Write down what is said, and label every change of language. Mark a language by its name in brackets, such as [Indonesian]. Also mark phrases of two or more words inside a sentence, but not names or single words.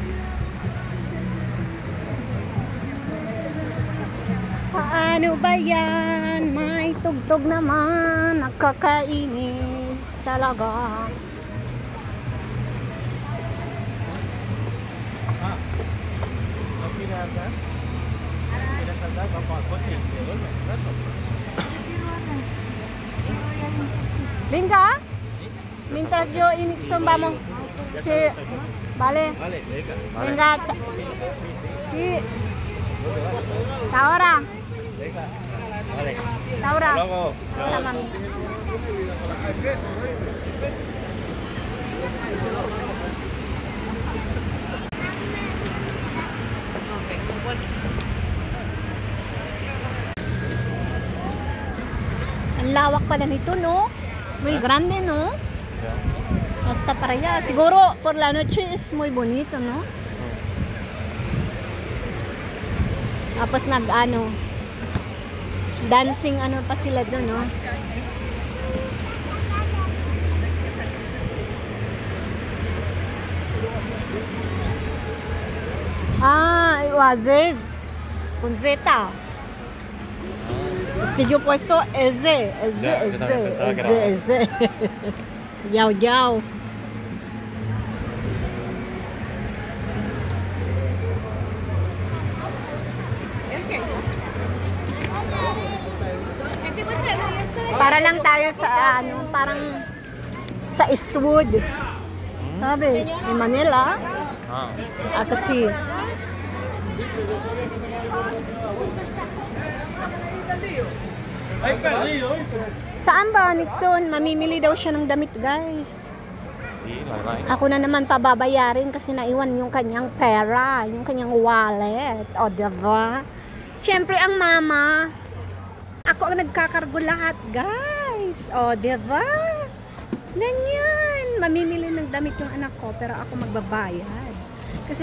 [Filipino] Paano ba yan? May tugtog naman. Nakakainis talaga. [Spanish] ¿No quieres andar? ¿Quieres andar? Vamos al coche y te vuelves un rato. Venga. Mientras yo Inixon vamos. Sí. Vale. Vale, venga. Vale. Venga. Sí. Ahora. Venga. Vale. Ahora. Hasta luego. Ahora, [Filipino] mami. Ang lawak pala nito, no? [Spanish] Muy grande, no? Hasta para allá. Siguro, por la noche es muy bonito, no? [Filipino] Tapos nag-ano, dancing ano pa sila doon, no? Ah, Oasis. [Spanish] Con Z. Es que yo he puesto ese. Ya, yo también pensaba que era ese. Yao, yao. [Filipino] Para lang tayo sa ano, parang sa Eastwood. Sabi, in Manila. Kasi saan ba, Nixon? Mamimili daw siya ng damit, guys. [Spanish] Sí, la verdad. [Filipino] Ako na naman pababayarin kasi naiwan yung kanyang pera, yung kanyang wallet. O, diba? Siyempre, ang mama. Ako ang nagkakargo lahat, guys. O, diba? Ganyan. Mamimili ng damit yung anak ko, pero ako magbabayad.